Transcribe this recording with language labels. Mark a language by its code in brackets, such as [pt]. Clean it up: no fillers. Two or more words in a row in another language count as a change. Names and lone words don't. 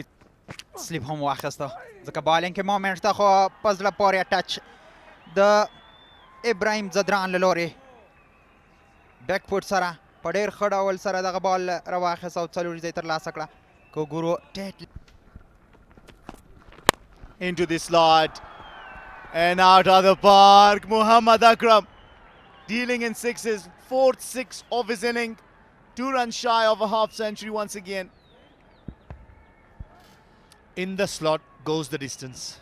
[ps] سلیپ هم واخیسته ځکه بالینګ کې مومنټ ته خو په زړه پورې ټچ د ابراهیم زدران له لورې [en] back foot [ps] سره په ډېر ښه ډول سره دغه بال راواخیسته او څلوریزه یې ترلاسه کړه که وګورو ټیټ [en] into the slot and out of the park. Muhammad Akram dealing in 6s, 4th 6 of his inning. 2 runs shy of a half century once again. In the slot goes the distance.